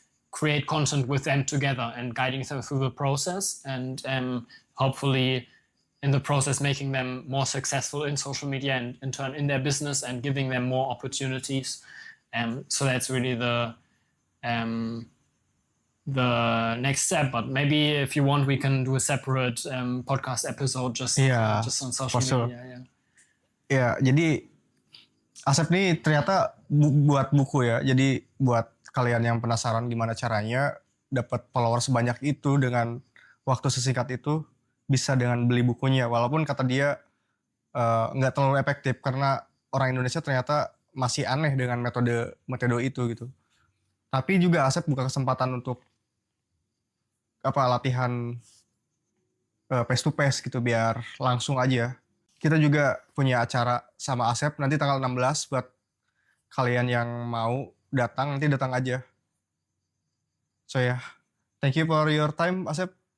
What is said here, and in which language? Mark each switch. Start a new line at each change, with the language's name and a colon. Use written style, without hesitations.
English: create content with them together and guiding them through the process, and hopefully in the process making them more successful in social media and in turn in their business and giving them more opportunities. So that's really the next step. But maybe if you want, we can do a separate podcast episode just on social media.
Indonesian: Ya, jadi Asep nih ternyata buat buku ya. Jadi buat kalian yang penasaran gimana caranya dapat follower sebanyak itu dengan waktu sesingkat itu, bisa dengan beli bukunya. Walaupun kata dia nggak terlalu efektif karena orang Indonesia ternyata masih aneh dengan metode itu gitu. Tapi juga Asep buka kesempatan untuk latihan face to face gitu biar langsung aja. Kita juga punya acara sama Asep nanti tanggal 16 buat kalian yang mau datang, nanti datang aja.
English: So yeah, thank you for your time, Asep.